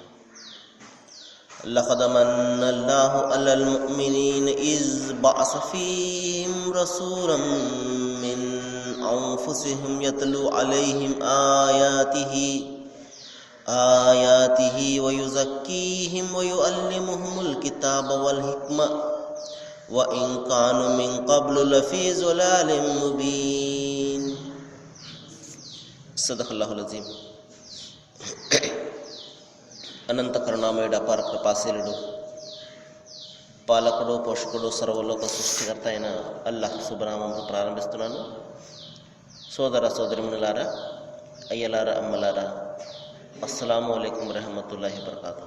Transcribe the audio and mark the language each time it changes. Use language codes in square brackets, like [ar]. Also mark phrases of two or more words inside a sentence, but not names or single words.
[ar] لقد من الله على المؤمنين إذ بعث فيهم رسولا من أنفسهم يتلو عليهم آياته و يزكيهم و يعلمهم الكتاب والحكمة و إن كانوا من قبل لفي ضلال مبين. صدق الله العظيم. [te] అనంత కరుణామయుడు, అపార కృపాశీలుడు, పాలకుడు, పోషకుడు, సర్వలోక సృష్టికర్త అయిన అల్లాహ్ శుభనామంతో ప్రారంభిస్తున్నాను. సోదర సోదరిమణులారా, అయ్యలారా, అమ్మలారా, [ar] السلام عليكم ورحمة الله وبركاته.